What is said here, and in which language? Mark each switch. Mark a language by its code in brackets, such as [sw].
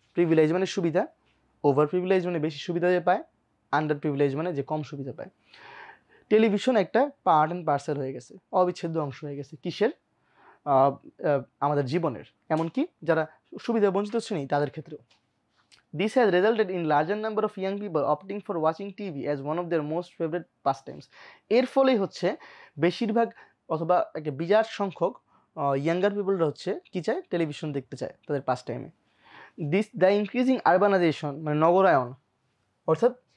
[bn] Privilege মানে সুবিধা, over privilege মানে বেশি সুবিধা যে পায়, আন্ডার প্রিভিলেজ মানে যে কম সুবিধা পায়। টেলিভিশন একটা পার্ট অ্যান্ড পার্সেল হয়ে গেছে, অবিচ্ছেদ্য অংশ হয়ে গেছে কিসের? আমাদের জীবনের, এমনকি যারা সুবিধা বঞ্চিত শ্রেণী তাদের ক্ষেত্রেও। [en] This has resulted in larger number of young people opting for watching TV as one of their most favorite pastimes. [bn] এর ফলেই হচ্ছে বেশিরভাগ অথবা একটা বিরাট সংখ্যক ইয়াঙ্গার পিপলরা হচ্ছে কি চায়? টেলিভিশন দেখতে চায় তাদের পাস টাইমে। [en] the increasing urbanization [bn] মানে নগরায়ন, অর্থাৎ